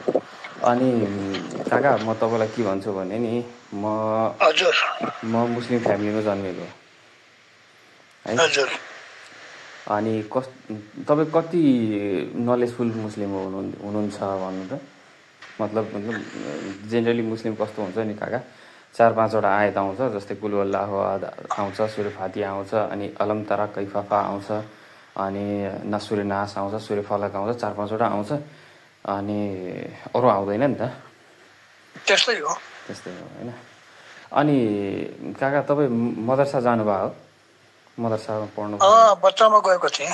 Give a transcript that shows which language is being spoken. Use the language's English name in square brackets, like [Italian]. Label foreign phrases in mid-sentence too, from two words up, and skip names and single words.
[Nepali] अनि काका म तपाईँलाई के भन्छु भने नि म [English] Muslim familyमा [Nepali] जन्मेको है। हजुर। अनि तपाईँ कति [English] knowledgeful Muslim [Nepali] हुनुहुन्छ भन्नु त। मतलब जेनरली मुस्लिम कस्तो हुन्छ नि काका, 4-5वटा आयत आउँछ, जस्तै [Arabic] قل الله أحد [Nepali] आउँछ, सुरे फातिहा आउँछ, अनि अलम तरा कैफा आउँछ, अनि नसुरे नास आउँछ, सुरे फलक आउँछ, 4-5वटा आउँछ, अनि अरू आउँदैन नि त। त्यस्तै हो होइन। अनि काका तपाईँ मदरसा जानुभयो हो? मदरसामा पढ्नु? बच्चामा गएको थिएँ।